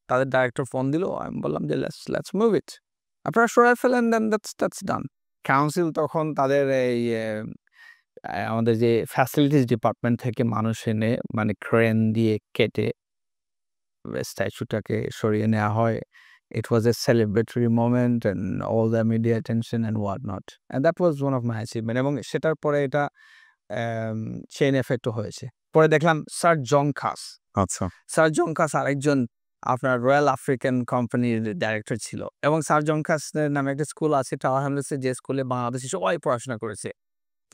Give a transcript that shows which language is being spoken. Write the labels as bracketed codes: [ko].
[bn] তাদের director phone দিল, আমি বললাম যে [en] let's move it, [bn] আপনারা সরাই ফেলেন, [en] Then that's done. [bn] কাউন্সিল তখন তাদের এই আমাদের যে ফ্যাসিলিটিস ডিপার্টমেন্ট থেকে মানুষ এনে মানে ক্রেন দিয়ে কেটে স্ট্যাচুটাকে সরিয়ে নেওয়া হয়। [en] It was a celebratory moment and all the media attention and what not. And that was one of my achievement. [bn] এবং সেটার পরে এটা চেইন এফেক্টও হয়েছে। পরে দেখলাম স্যার জন খাস। আচ্ছা। স্যার জন খাস আরেকজন আপনার রয়্যাল আফ্রিকান কোম্পানির ডাইরেক্টর ছিল এবং স্যার জন খাসের নামে একটা স্কুল আছে টাওয়ার হ্যামলেটসে, যে স্কুলে বাংলাদেশি সবাই পড়াশোনা করেছে। তো